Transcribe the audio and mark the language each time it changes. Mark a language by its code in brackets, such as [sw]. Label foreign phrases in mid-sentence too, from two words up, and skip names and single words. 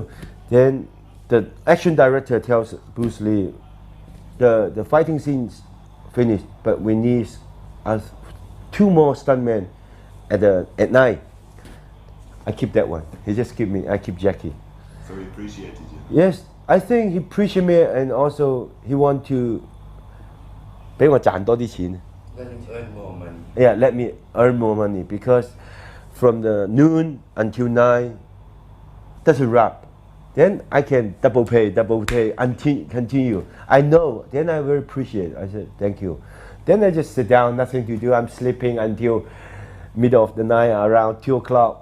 [en] Then the action director tells Bruce Lee, the fighting scenes finished, but we need us 2 more stuntmen at night. I keep that one. He just keep me. I keep Jackie. So he appreciated you. Yes, I think he appreciated me, and also he want to [yue] 俾我賺多啲錢。 [en] Let him earn more money. Yeah, let me earn more money because from the noon until 9, that's a wrap. Then I can double pay until continue. I know. Then I very appreciate. I said thank you. Then I just sit down, nothing to do. I'm sleeping until middle of the night, around 2 o'clock.